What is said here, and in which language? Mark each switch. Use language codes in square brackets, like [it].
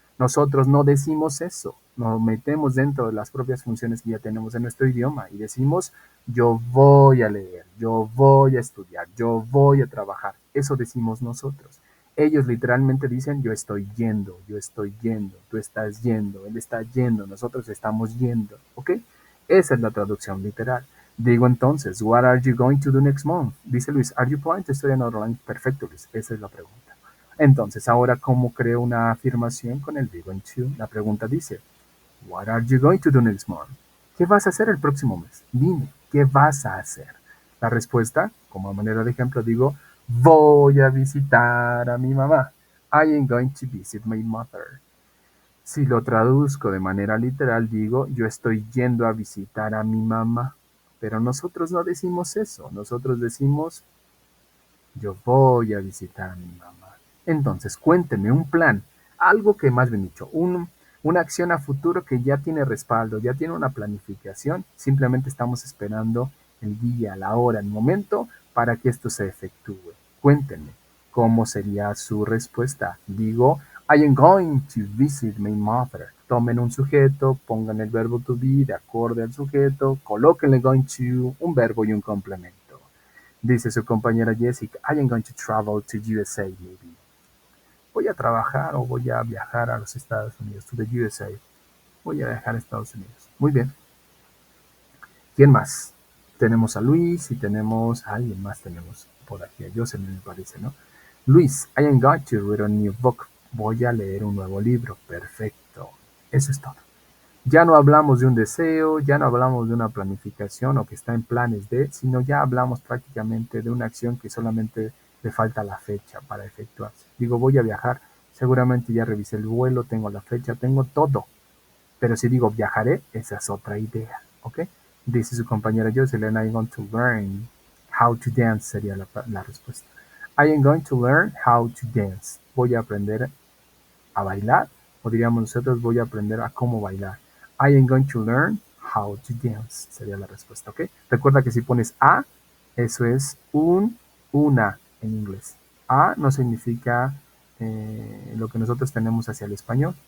[es] Nosotros no decimos eso, nos metemos dentro de las propias funciones que ya tenemos en nuestro idioma y decimos yo voy a leer, yo voy a estudiar, yo voy a trabajar. Eso decimos nosotros. Ellos literalmente dicen yo estoy yendo, tú estás yendo, él está yendo, nosotros estamos yendo, ¿ok? Esa es la traducción literal. Digo entonces, [en] what are you going to do next month? Dice Luis, are you planning to study another language? [es] Perfecto, Luis, esa es la pregunta. Entonces, ahora, ¿cómo creo una afirmación con el be going to? La pregunta dice, [en] what are you going to do next month? [es] ¿Qué vas a hacer el próximo mes? Dime, ¿qué vas a hacer? La respuesta, como manera de ejemplo, digo, voy a visitar a mi mamá. [en] I am going to visit my mother. [es] Si lo traduzco de manera literal, digo, yo estoy yendo a visitar a mi mamá. Pero nosotros no decimos eso. Nosotros decimos, yo voy a visitar a mi mamá. Entonces, cuénteme un plan, algo que más bien dicho, una acción a futuro que ya tiene respaldo, ya tiene una planificación, simplemente estamos esperando el día, la hora, el momento para que esto se efectúe. Cuéntenme, ¿cómo sería su respuesta? [en] Digo, I am going to visit my mother. [es] Tomen un sujeto, pongan el verbo to be de acorde al sujeto, colóquenle going to, un verbo y un complemento. Dice su compañera [en] Jessica, I am going to travel to USA, maybe. [es] Voy a trabajar o voy a viajar a los Estados Unidos, [en] to the USA. [es] Voy a viajar a Estados Unidos. Muy bien. ¿Quién más? Tenemos a Luis y tenemos a alguien más. Tenemos por aquí a Jocelyn, me parece, ¿no? [en] Luis, I am going to read a new book. [es] Voy a leer un nuevo libro. Perfecto. Eso es todo. Ya no hablamos de un deseo, ya no hablamos de una planificación o que está en planes de, sino ya hablamos prácticamente de una acción que solamente le falta la fecha para efectuarse. Digo, voy a viajar, seguramente ya revisé el vuelo, tengo la fecha, tengo todo. Pero si digo viajaré, esa es otra idea, ¿ok? Dice su compañera [en] Jocelyn, I am going to learn how to dance, [es] sería la respuesta. [en] I am going to learn how to dance. [es] Voy a aprender a bailar, o diríamos nosotros, voy a aprender a cómo bailar. [en] I am going to learn how to dance, [es] sería la respuesta, ¿ok? Recuerda que si pones a, eso es una en inglés. A no significa lo que nosotros tenemos hacia el español.